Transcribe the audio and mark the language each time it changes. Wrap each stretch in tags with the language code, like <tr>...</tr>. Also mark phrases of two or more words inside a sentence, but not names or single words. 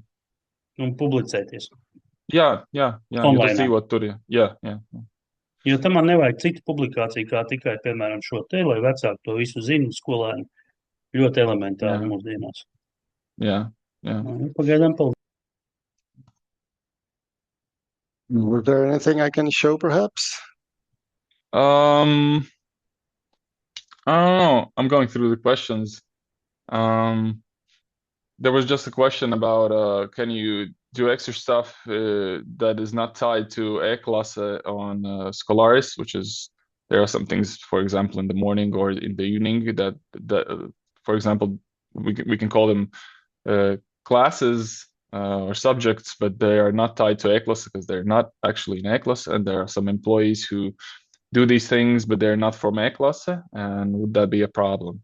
<lv>Un publicēties. Jā, jo tas dzīvot tur, jā. Jo tam man nevajag citu publikāciju, kā tikai, piemēram, šo te, lai vecāki to visu zina skolēni. Ļoti elementāri mūsdienās. Jā. Pagaidām, paldies.</lv> <en>Was there anything I can show, perhaps? I don't know. I'm going through the questions. There was just a question about can you do extra stuff that is not tied to e-klase on Skolaris, which is there are some things, for example, in the morning or in the evening that for example, we can call them classes or subjects, but they are not tied to e-klase because they're not actually in e-klase, and there are some employees who do these things, but they're not from e-klase, and would that be a problem?</en>